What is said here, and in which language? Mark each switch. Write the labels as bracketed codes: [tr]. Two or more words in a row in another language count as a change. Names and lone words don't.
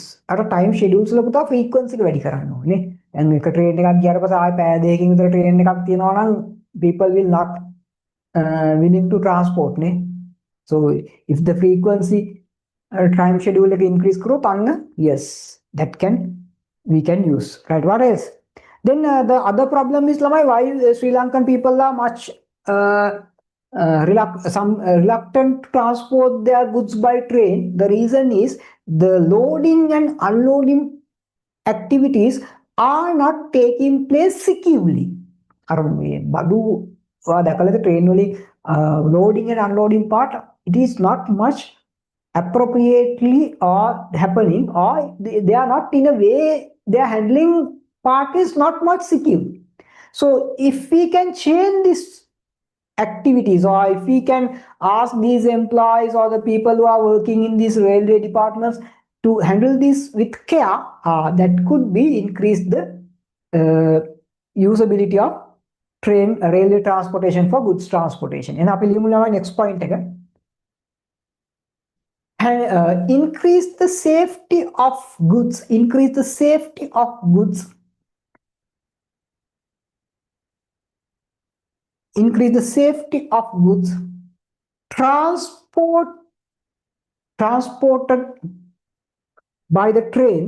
[si] අර [en] time schedules [si] වල පුතා frequency එක වැඩි කරන්න ඕනේ. දැන් එක train එකක් ගියාට පස්සේ ආයෙ පැය දෙකකින් විතර train එකක් තියෙනවා නම් [en] people will not willing to transport [si] නේ. [en] So if the frequency time schedule එක increase [si] කරොත් අන්න [en] yes we can use. Right? What else? Then the other problem is lamai why Sri Lankan people are much reluctant to transport their goods by train. The reason is the loading and unloading activities are not taking place securely. [si] අර මේ බඩු ඔයා දැකලාද [en] train වලින් loading and unloading part, it is not much appropriately or happening, or they are not in a way, their handling part is not much secure. So if we can change this activities, or if we can ask these employees or the people who are working in these railway departments to handle this with care, that could be increase the usability of railway transportation for goods transportation. [si] And අපි ලියමු [en] next point [si] එක. [en] Increase the safety of goods. Transported by the trains.